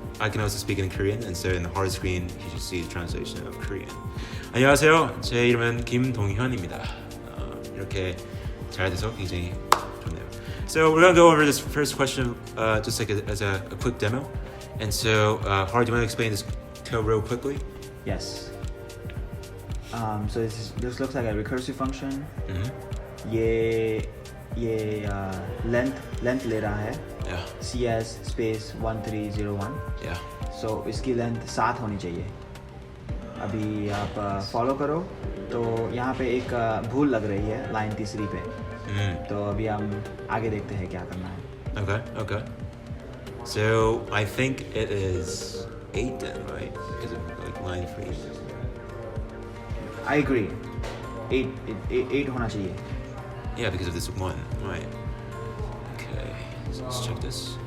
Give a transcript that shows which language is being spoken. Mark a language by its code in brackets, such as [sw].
[en] I can also speak in Korean, and so in the Hard screen, you should see the translation of Korean. [ko] 안녕하세요. 제 이름은 김동현입니다. 이렇게 잘 돼서 굉장히 좋네요. [en] So we're gonna go over this first question, just like as a quick demo. And so, Hard, do you want to explain this code real quickly? Yes. So this looks like a recursive function. Mm-hmm. [hi] ये ये length ले रहा है [en] Yeah. CS space 1301. Yeah. [hi] सो इसकी length 7 होनी चाहिए. अभी आप फॉलो करो. तो यहाँ पे एक भूल लग रही है लाइन तीसरी पे. तो अभी हम आगे देखते हैं क्या करना है. [en] Okay. So I think it is 8 then, right? Because of like line 3. I agree. [hi] 8 होना चाहिए. [en] Yeah, because of this 1, right? Okay, so let's check this.